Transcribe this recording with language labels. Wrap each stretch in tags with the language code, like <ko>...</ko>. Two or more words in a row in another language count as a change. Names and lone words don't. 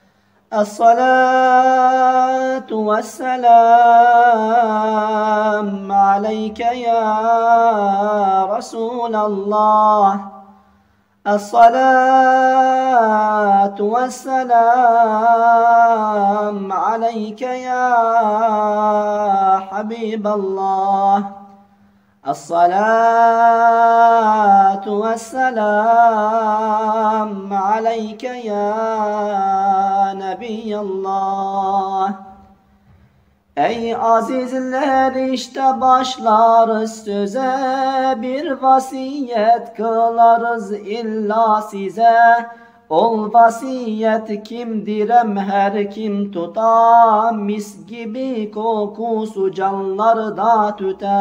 <ar>الصلاة والسلام عليك يا رسول الله. الصلاة والسلام عليك يا حبيب الله. الصلاة والسلام عليك يا نبي الله</ar> <tr>Ey azizler, işte başlarız söze, bir vasiyet kılarız illa size. Ol vasiyet kimdirem her kim tuta, mis gibi kokusu canlarda tüte.</tr>